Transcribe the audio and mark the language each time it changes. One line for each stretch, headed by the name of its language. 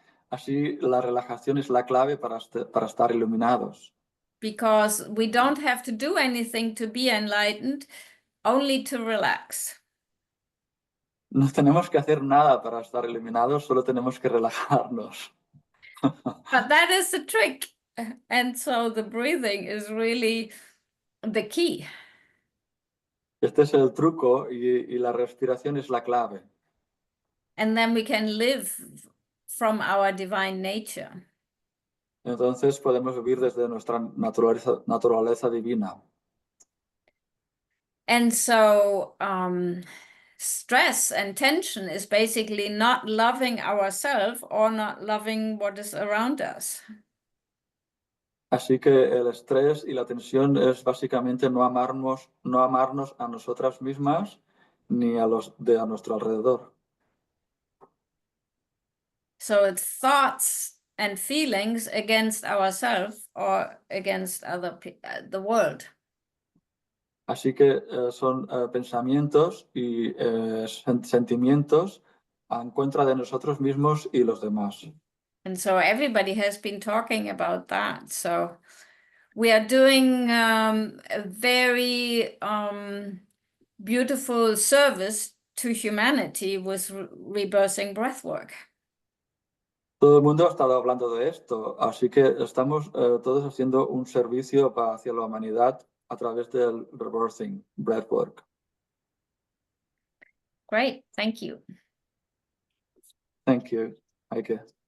Spanish: Así, la relajación es la clave para estar iluminados.
English: Because we don't have to do anything to be enlightened, only to relax.
Spanish: No tenemos que hacer nada para estar iluminados, solo tenemos que relajarnos.
English: But that is the trick. And so the breathing is really the key.
Spanish: Este es el truco y la respiración es la clave.
English: And then we can live from our divine nature.
Spanish: Entonces podemos vivir desde nuestra naturaleza divina.
English: And so stress and tension is basically not loving ourselves or not loving what is around us.
Spanish: Así que el estrés y la tensión es básicamente no amarnos a nosotras mismas ni a los de a nuestro alrededor.
English: So it's thoughts and feelings against ourselves or against the world.
Spanish: Así que son pensamientos y sentimientos en contra de nosotros mismos y los demás.
English: And so everybody has been talking about that. So we are doing a very beautiful service to humanity with rebirthing breathwork.
Spanish: Todo el mundo ha estado hablando de esto, así que estamos todos haciendo un servicio hacia la humanidad a través del rebirthing breathwork.
English: Great, thank you. Thank you, Heike.